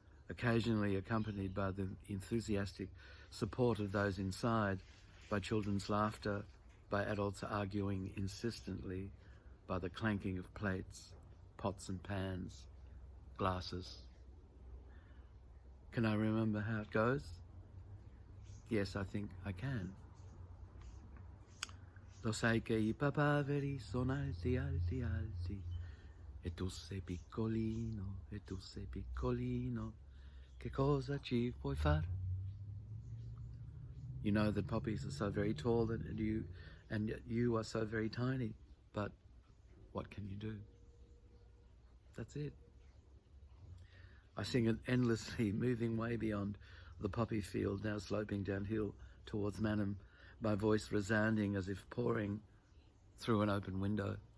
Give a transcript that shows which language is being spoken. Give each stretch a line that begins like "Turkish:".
English: Occasionally accompanied by the enthusiastic support of those inside, by children's laughter, by adults arguing insistently, by the clanking of plates, pots and pans, glasses. Can I remember how it goes? Yes, I think I can.
Italian: Lo sai che I papaveri sono alti, alti, alti, e tu sei piccolino, e tu sei piccolino, che cosa ci puoi far?
English: You know that poppies are so very tall and yet you are so very tiny, but what can you do? That's it. I sing it endlessly, moving way beyond the poppy field, now sloping downhill towards Mannum, my voice resounding as if pouring through an open window.